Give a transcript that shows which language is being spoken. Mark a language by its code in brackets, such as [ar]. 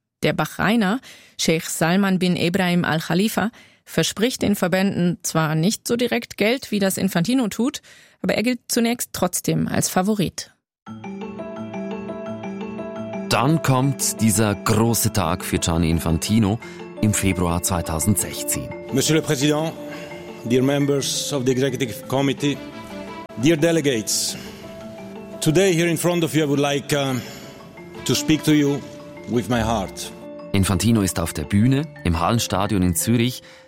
[de] Der Bahrainer, Sheikh Salman bin Ibrahim al-Khalifa, verspricht den Verbänden zwar nicht so direkt Geld, wie das Infantino tut, aber er gilt zunächst trotzdem als Favorit. Dann kommt dieser große Tag für Gianni Infantino im Februar 2016. [fr] Monsieur le Président, [en] dear members of the Executive Committee, Dear delegates, today here in front of you I would like to speak to you with my heart. [de] Infantino ist auf der Bühne im Hallenstadion in Zürich.